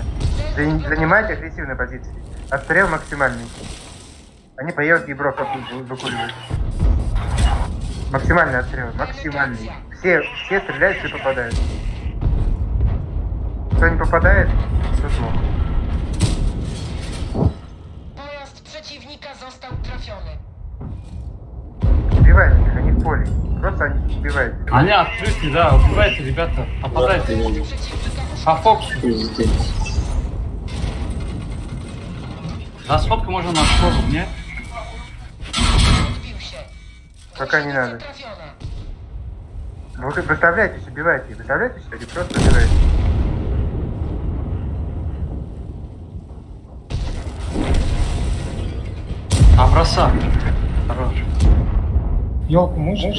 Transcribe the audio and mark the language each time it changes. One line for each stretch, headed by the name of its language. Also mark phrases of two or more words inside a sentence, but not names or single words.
Russian: Занимайте агрессивные позиции. Отстрел максимальный. Они поедут ебров выкуривают. Максимальный отстрел, максимальный. Все стреляют, все попадают. Кто не попадает, тот смог.
Polish: Pojazd przeciwnika został trafiony.
Russian: Убивайте их, они в поле. Просто они убивают. Они открыты, да, убивайте, ребята, попадайте. По фокусу. За сотку можно на школу, не?
Polish: Odbił się.
Russian: Пока не надо.
Polish: Trafiona.
Russian: Выставляйтесь, убивайте. Выставляйтесь, или просто убивайте. А броса. Хорош. Елку можешь?